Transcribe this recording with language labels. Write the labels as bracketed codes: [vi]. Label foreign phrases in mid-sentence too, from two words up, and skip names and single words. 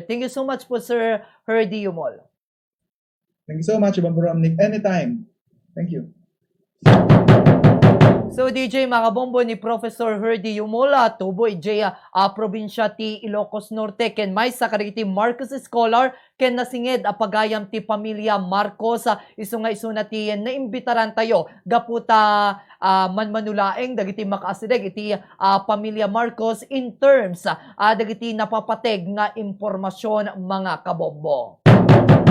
[en] Thank you so much po, Sir Herdy Yumol. Thank you so much, Bombo Ramnik. Anytime. Thank you. [ilo] So DJ makabombo ni Professor Herdy Yumola, tubo ijay probinsya ti Ilocos Norte, ken may sakariti Marcos Scholar, ken nasinged apagayam ti pamilya Marcos, iso nga iso na ti naimbitaran tayo, gaputa manmanulaeng, dagiti makaasidag iti pamilya Marcos [en] in terms, [ilo] dagiti napapateg nga impormasyon mga kabombo.